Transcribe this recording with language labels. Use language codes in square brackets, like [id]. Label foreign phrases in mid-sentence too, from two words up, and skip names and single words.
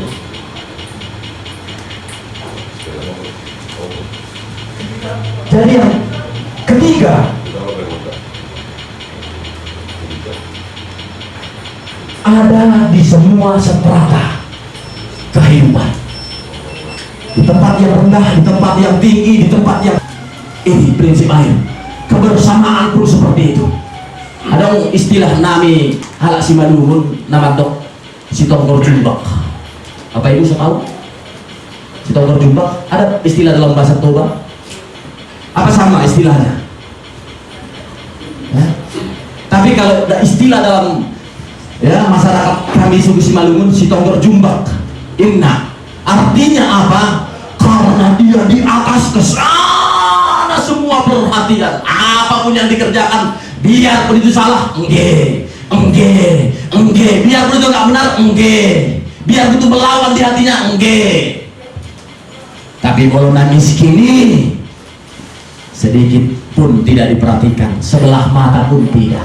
[id] Jadi yang ketiga, ada di semua strata kehidupan. Di tempat yang rendah, di tempat yang tinggi, di tempat yang ini prinsip air. Kebersamaan pun seperti itu. Ada istilah [bts] nami halak si maluhun nama dok si tonggor jumbak. [id] Apa ibu saya tahu? Si tonggor jumbak ada istilah dalam bahasa Toba. Apa sama istilahnya? Ya. Tapi kalau ada istilah dalam, ya, masyarakat kami suku Simalungun, si tonggor jumbak. Inna artinya apa? Karena dia di atas ke sana semua perhatian, apapun yang dikerjakan, biarpun itu salah, biarpun itu nggak benar, biarpun itu melawan di hatinya, Tapi kalau miskin ini sedikit pun tidak diperhatikan, sebelah mata pun tidak.